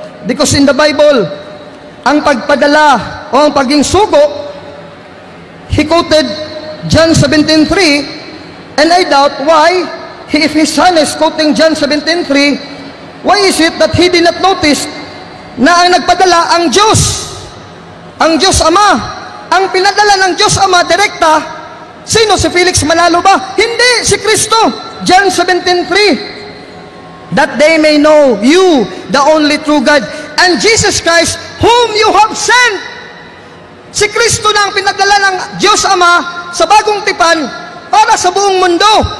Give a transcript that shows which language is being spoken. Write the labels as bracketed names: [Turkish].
[English] Because in the Bible, [Filipino] ang pagpadala o ang paging sugo, [English] he quoted John 17:3, and I doubt why, if his son is quoting John 17:3, why is it that he did not notice [Filipino] na ang nagpadala ang Diyos? Ang Diyos Ama. Ang pinadala ng Diyos Ama, direkta, sino? Si Felix Manalo ba? Hindi, si Kristo. [English] John 17:3, that they may know you, the only true God, and Jesus Christ, whom you have sent. [Filipino] Si Kristo na ang pinadala ng Diyos Ama sa bagong tipan para sa buong mundo.